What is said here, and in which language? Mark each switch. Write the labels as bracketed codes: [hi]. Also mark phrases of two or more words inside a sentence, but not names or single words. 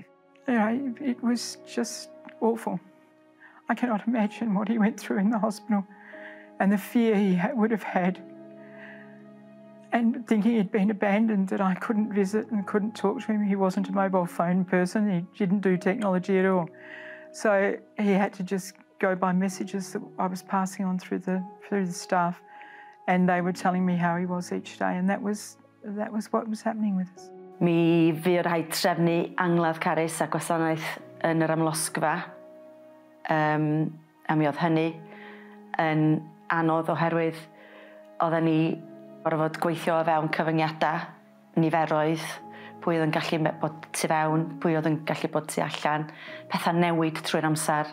[en] You know, it was just awful. I cannot imagine what he went through in the hospital and the fear he would have had, and thinking he'd been abandoned, that I couldn't visit and couldn't talk to him. He wasn't a mobile phone person. He didn't do technology at all. So he had to just go by messages that I was passing on through the staff, and they were telling me how he was each day, and that was what was happening with us. [cy] Mi fu rhaid trefnu angladd carys a gwasanaeth yn yr amlosgfa, a mi oedd hynny yn anodd oherwydd oedden ni gorfod gweithio o fewn cyfyngiadau, niferoedd, pwy oedd yn gallu bod tu fewn, pwy oedd yn gallu bod tu allan, pethau newid trwy'r amser.